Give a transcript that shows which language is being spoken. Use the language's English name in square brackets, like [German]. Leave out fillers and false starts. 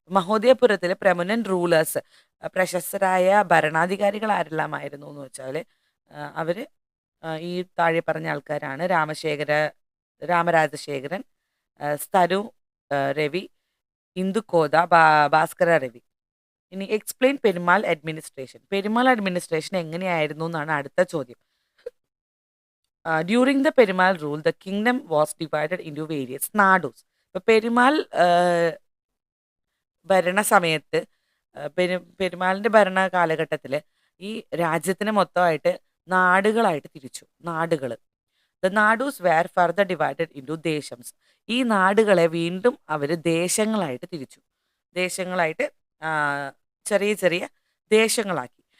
[Malayalam] മഹോദയപുരത്തിലെ [English] prominent rulers, [Malayalam] പ്രശസ്തരായ ഭരണാധികാരികൾ ആരെല്ലാമായിരുന്നു എന്ന് വെച്ചാൽ അവർ ഈ താഴെ പറഞ്ഞ ആൾക്കാരാണ്. രാമരാജശേഖരൻ, സ്ഥരു രവി, ഇന്ദുകോദ, ഭാസ്കര രവി. ഇനി [English] Explain Perumal administration. [Malayalam] Perumal administration എങ്ങനെയായിരുന്നു എന്നാണ് അടുത്ത ചോദ്യം. [English] During the Perumal rule, the kingdom was divided into various nadus. [Malayalam] ഇപ്പൊ പെരുമാൾ ഭരണ സമയത്ത് പെരുമാളിന്റെ ഭരണ കാലഘട്ടത്തിൽ ഈ രാജ്യത്തിനെ മൊത്തമായിട്ട് നാടുകളായിട്ട് തിരിച്ചു. [English] നാടുകൾ, the nadus were further divided into desams. [Malayalam] ഈ നാടുകളെ വീണ്ടും അവർ ദേശങ്ങളായിട്ട് തിരിച്ചു. ദേശങ്ങളായിട്ട് ആ, ചെറിയ ചെറിയ ദേശങ്ങളാക്കി.